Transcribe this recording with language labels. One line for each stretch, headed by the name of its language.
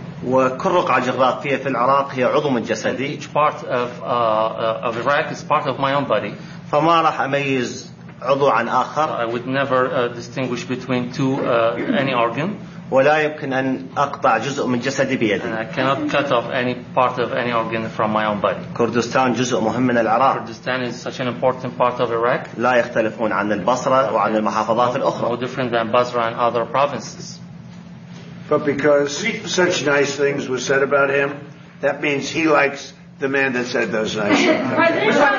Arabic: وكل رقعة جغرافية في العراق هي عضو من جسدي.
English: Each part of Iraq is part of my own body.
Arabic: فما راح أميز عضو عن آخر.
English: I would never distinguish between two any organ.
Arabic: ولا يمكن أن أقطع جزء من جسدي بيدي.
English: And I cannot cut off any part of any organ from my own body.
Arabic: كردستان جزء مهم من العراق.
English: Kurdistan is such an important part of Iraq.
Arabic: لا يختلفون عن البصرة وعن المحافظات الأخرى.
English: No different than Basra and other provinces. But because such nice things were said about him, that means he likes the man that said those nice things.